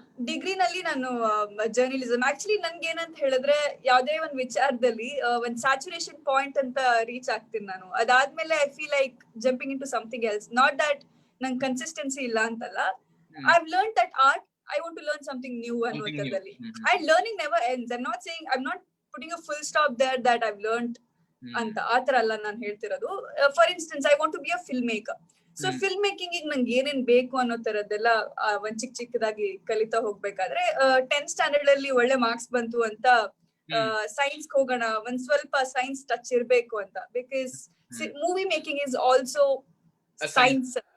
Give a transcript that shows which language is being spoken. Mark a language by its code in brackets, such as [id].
[kn] ಡಿಗ್ರಿನಲ್ಲಿ ನಾನು journalism. Actually ನನ್ಗೆ ಏನಂತ ಹೇಳಿದ್ರೆ, ಯಾವ್ದೇ ಒಂದ್ ವಿಚಾರದಲ್ಲಿ ಒಂದ್ ಸ್ಯಾಚುರೇಷನ್ ಪಾಯಿಂಟ್ ಅಂತ ರೀಚ್ ಆಗ್ತೀನಿ ನಾನು. [en] ಅದಾದ್ಮೇಲೆ I feel like jumping into something else. Not that [kn] ನಂಗೆ ಕನ್ಸಿಸ್ಟೆನ್ಸಿ ಇಲ್ಲ ಅಂತಲ್ಲ. [en] I've learned that art, I want to learn something new ಅನ್ನೋದ್ರಲ್ಲಿ. And learning never ends. I'm not putting a full stop there that I've learned ಅಂತ. [kn] ಆತರ ಅಲ್ಲ ನಾನು ಹೇಳ್ತಿರೋದು. [en] For instance, I want to be a filmmaker. [kn] So film making ನಂಗೆ ಏನೇನ್ ಬೇಕು ಅನ್ನೋ ತರದ್ದೆಲ್ಲ ಒಂದ್ ಚಿಕ್ಕದಾಗಿ ಕಲಿತಾ ಹೋಗ್ಬೇಕಾದ್ರೆ 10th ಸ್ಟ್ಯಾಂಡರ್ಡ್ ಅಲ್ಲಿ ಒಳ್ಳೆ ಮಾರ್ಕ್ಸ್ ಬಂತು ಅಂತ ಸೈನ್ಸ್ ಹೋಗೋಣ, ಒಂದ್ ಸ್ವಲ್ಪ ಸೈನ್ಸ್ ಟಚ್ ಇರ್ಬೇಕು ಅಂತ. [en] Because movie making is also science.